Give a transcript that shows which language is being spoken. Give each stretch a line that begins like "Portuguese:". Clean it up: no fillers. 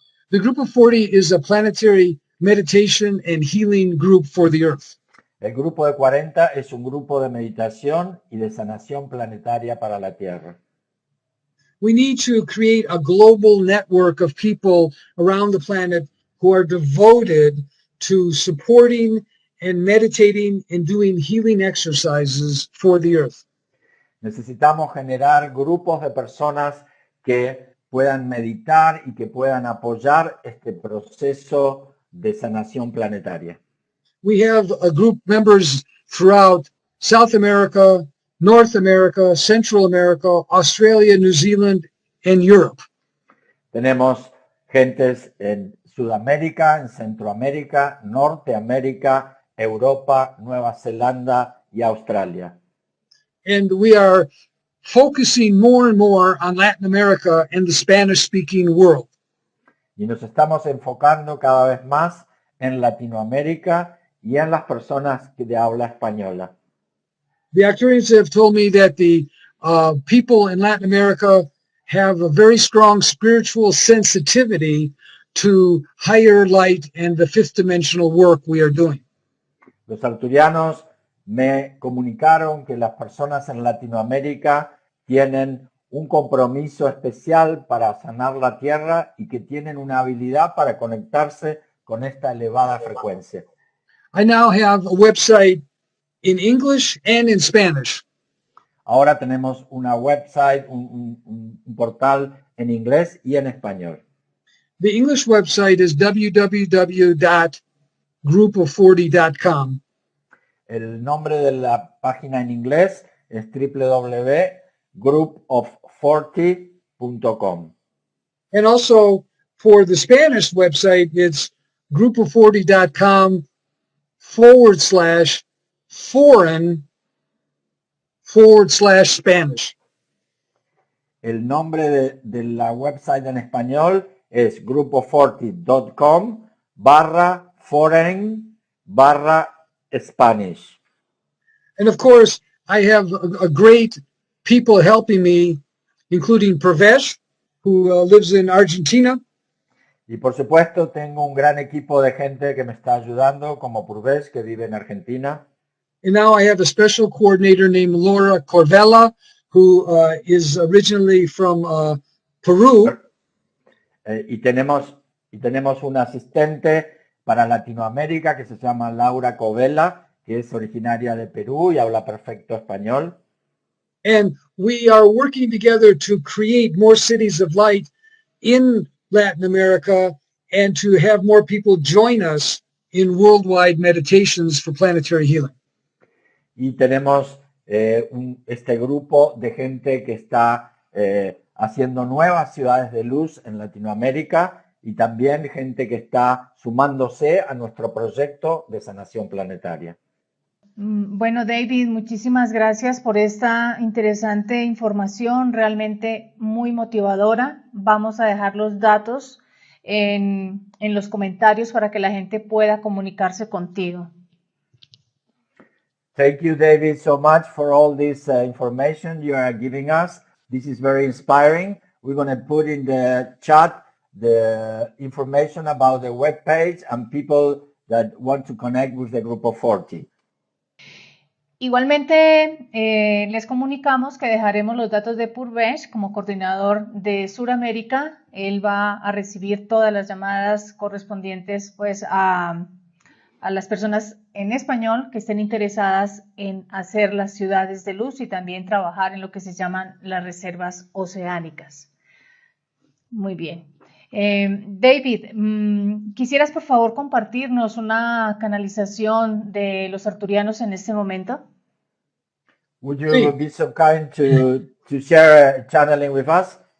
English: The Group of 40 is a planetary meditation and healing group for the Earth.
Spanish: El Grupo de 40 es un grupo de meditación y de sanación planetaria para la Tierra.
English: We need to create a global network of people around the planet who are devoted to supporting and meditating and doing healing exercises for the earth.
Spanish: Necesitamos generar grupos de personas que puedan meditar y que puedan apoyar este proceso de sanación planetaria.
English: We have a group members throughout South America, North America, Central America, Australia, New Zealand, and Europe.
Spanish: Tenemos gentes en Sudamérica, en Centroamérica, Norteamérica, Europa, Nueva Zelanda y Australia.
English: And we are focusing more and more on Latin America and the Spanish-speaking world.
Spanish: Y nos estamos enfocando cada vez más en Latinoamérica y en las personas de habla española.
English: The Arcturians have told me that the people in Latin America have a very strong spiritual sensitivity to higher light and the fifth dimensional work we are doing.
Spanish: Los arcturianos me comunicaron que las personas en Latinoamérica tienen un compromiso especial para sanar la Tierra y que tienen una habilidad para conectarse con esta elevada frecuencia.
English: I now have a website in English and in Spanish.
Spanish: Ahora tenemos una website, un portal en inglés y en español.
English: The English website is www.group40.com.
Spanish: El nombre de la página en inglés es www.groupof40.com.
English: And also for the Spanish website, it's groupo40.com/foreign/Spanish.
Spanish: El nombre de la website en español es grupo40.com/foreign/Spanish.
English: And of course, I have a great people helping me, including Pravesh, who lives in Argentina.
Spanish: Y por supuesto tengo un gran equipo de gente que me está ayudando, como Purves, que vive en Argentina.
English: And now I have a special coordinator named Laura Covella, who is originally from Peru.
Spanish: Y tenemos un asistente para Latinoamérica que se llama Laura Covella, que es originaria de Perú y habla perfecto español.
English: And we are working together to create more cities of light in Latin America and to have more people join us in worldwide meditations for planetary healing.
Spanish: Y tenemos este grupo de gente que está haciendo nuevas ciudades de luz en Latinoamérica y también gente que está sumándose a nuestro proyecto de sanación planetaria. Bueno, David, muchísimas gracias por esta interesante información, realmente muy motivadora. Vamos a dejar los datos en los comentarios para que la gente pueda comunicarse contigo.
English: Thank you, David, so much for all this information you are giving us. This is very inspiring. We're going to put in the chat the information about the webpage and people that want to connect with the Grupo 40.
Spanish: Igualmente, les comunicamos que dejaremos los datos de Purvesh como coordinador de Sudamérica. Él va a recibir todas las llamadas correspondientes pues, a las personas en español que estén interesadas en hacer las ciudades de luz y también trabajar en lo que se llaman las reservas oceánicas. Muy bien. David, ¿quisieras por favor compartirnos una canalización de los arcturianos en este momento?
English: Would you be so kind to share a channeling with us?